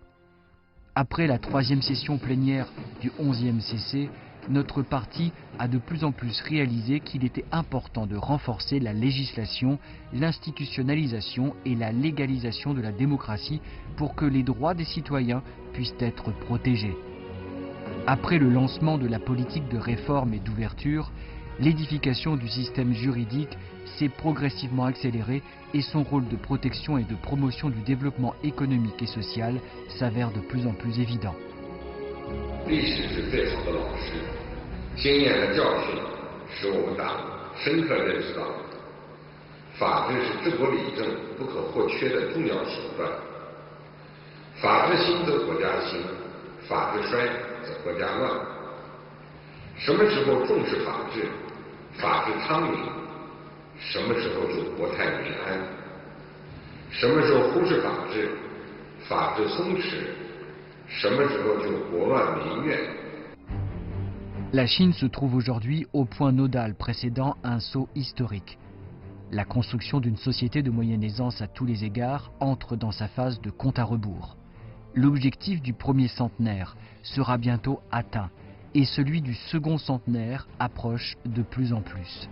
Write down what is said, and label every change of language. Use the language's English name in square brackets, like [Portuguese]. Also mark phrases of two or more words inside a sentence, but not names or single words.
[French] Après la 3e session plénière du 11e CC, notre parti a de plus en plus réalisé qu'il était important de renforcer la législation, l'institutionnalisation et la légalisation de la démocratie pour que les droits des citoyens puissent être protégés. Après le lancement de la politique de réforme et d'ouverture, l'édification du système juridique s'est progressivement accélérée et son rôle de protection et de promotion du développement économique et social s'avère de plus en plus évident. [Chinese] 历史是最好的老师，经验的教训使我们党深刻认识到，法治是治国理政不可或缺的重要手段。法治兴则国家兴，法治衰则国家乱。什么时候重视法治，法治昌明，什么时候就国泰民安；什么时候忽视法治，法治松弛。 [French] La Chine se trouve aujourd'hui au point nodal précédant un saut historique. La construction d'une société de moyenne aisance à tous les égards entre dans sa phase de compte à rebours. L'objectif du premier centenaire sera bientôt atteint et celui du second centenaire approche de plus en plus.